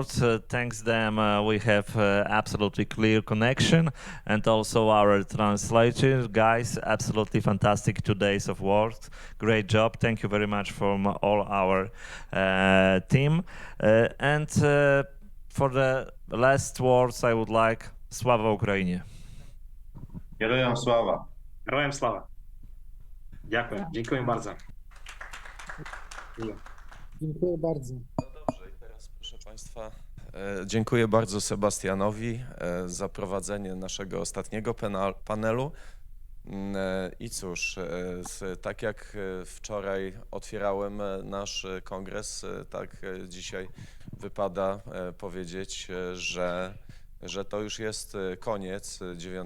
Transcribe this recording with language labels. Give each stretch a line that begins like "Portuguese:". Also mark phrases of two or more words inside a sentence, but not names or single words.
English: Thanks them, we have absolutely clear connection, and also our translator guys, absolutely fantastic 2 days of work. Great job. Thank you very much from all our team. And for the last words, I would like
Polish: Sława Ukrainie.
Ukrainian: Героям слава! Героям слава! Дякую, дякую bardzo.
Polish: Dziękuję bardzo. No dobrze, i teraz proszę Państwa, dziękuję bardzo Sebastianowi za prowadzenie naszego ostatniego panelu. I cóż, tak jak wczoraj otwierałem nasz kongres, tak dzisiaj wypada powiedzieć, że to już jest koniec 9.